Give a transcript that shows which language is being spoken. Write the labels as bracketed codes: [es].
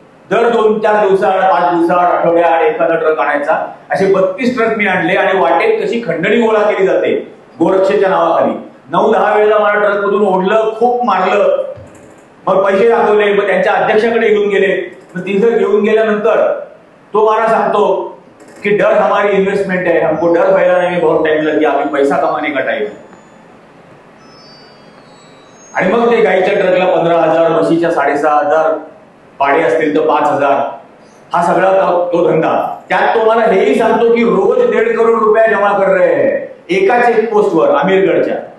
[mr] दर 2-4 दिवसाआड, 5 दिवसाआड, आठवड्याआड एखादा ट्रक आणायचा. असे 32 ट्रक मी आणले आणि वाटेत कशी खंडणी गोळा केली जाते गोरक्षेच्या नावाखाली. 9-10 वेळेला मला ट्रक मधून ओढलं, खूप मारलं, मग पैसे दाखवले, मग त्यांच्या अध्यक्षाकडे घेऊन गेले. मग तिथं घेऊन गेल्यानंतर तो मला सांगतो कि [hi] डर हमारी इन्वेस्टमेंट है, हमको डर फैलाने में बहुत टाइम लग गया, अभी पैसा कमाने का टाइम. [mr] आणि मग ते गाईच्या ट्रकला 15,000, म्हशीच्या 6,500, पाडे असतील तर 5,000, हा सगळा तो धंदा. त्यात तो मला हेही सांगतो की [hi] रोज 1.5 करोड रुपया जमा कर रहे हैं [mr] एका चेक पोस्टवर अमीरगडच्या.